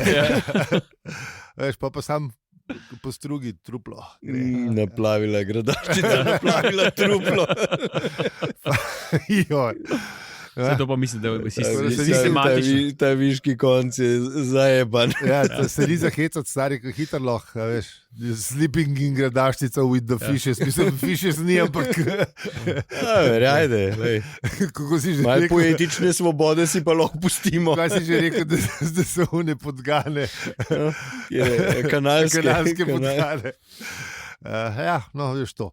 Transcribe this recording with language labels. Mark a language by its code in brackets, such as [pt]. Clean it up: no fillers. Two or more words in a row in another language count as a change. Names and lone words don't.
[sl] Veš, pa sam postrugi truplo. Naplavila gradaščica, naplavila truplo. Joj. Vse to pa mislim, da si sistematičen. Ta viški konc je zajeban. Ja, se ni zahecati, stari, ko hitro lahko, veš. [en] Sleeping in gradaščica with the fishes. [sl] Mislim, fishes ni, ampak... Ajde. Kako si že rekel? Malo poetične svobode si pa lahko pustimo. Kaj si že rekel, da so one podgane? Kanalske podgane. Ja, no, veš to.